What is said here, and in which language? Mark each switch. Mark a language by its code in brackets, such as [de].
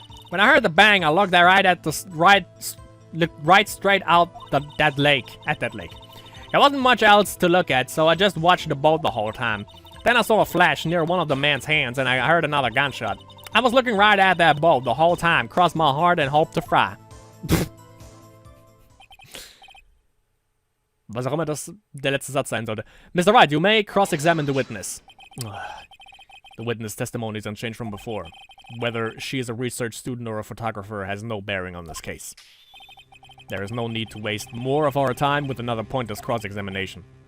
[en] When I heard the bang, I looked right straight out that lake. There wasn't much else to look at, so I just watched the boat the whole time. Then I saw a flash near one of the man's hands, and I heard another gunshot. I was looking right at that boat the whole time, crossed my heart and hoped to fry. [de] Was auch immer das der letzte Satz sein sollte. [en] Mr. Wright, you may cross-examine the witness. The witness testimony is unchanged from before. Whether she is a research student or a photographer has no bearing on this case. There is no need to waste more of our time with another pointless cross-examination.